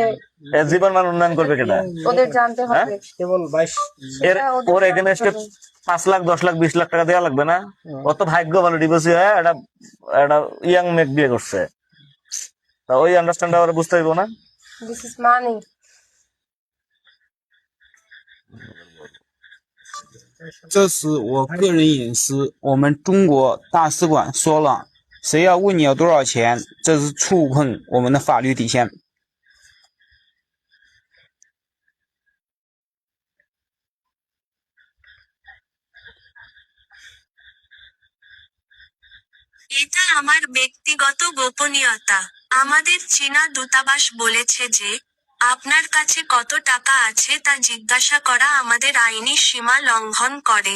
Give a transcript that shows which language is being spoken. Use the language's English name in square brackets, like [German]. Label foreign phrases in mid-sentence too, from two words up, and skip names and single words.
[Bangla] এর জীবন মান উন্নয়ন করবে কেনা? ওদের জানতে হবে। কেবল 22 ওর এখানে 5 লাখ 10 লাখ 20 লাখ টাকা দেওয়া লাগবে না। অত ভাগ্য ভালো, ডিভোর্সি হয়ে একটা ইয়াং মেয়ে বিয়ে করছে, তা ওই আন্ডারস্ট্যান্ড ওরা বুঝতে হইব না। [English] This is money. [Chinese] 这是我个人隐私，我们中国大使馆说了，谁要问你要多少钱，这是触碰我们的法律底线。 [Bangla] এটা আমার ব্যক্তিগত গোপনীয়তা। আমাদের চীনা দূতাবাস বলেছে যে, আপনার কাছে কত টাকা আছে তা জিজ্ঞাসা করা আমাদের আইনি সীমা লঙ্ঘন করে।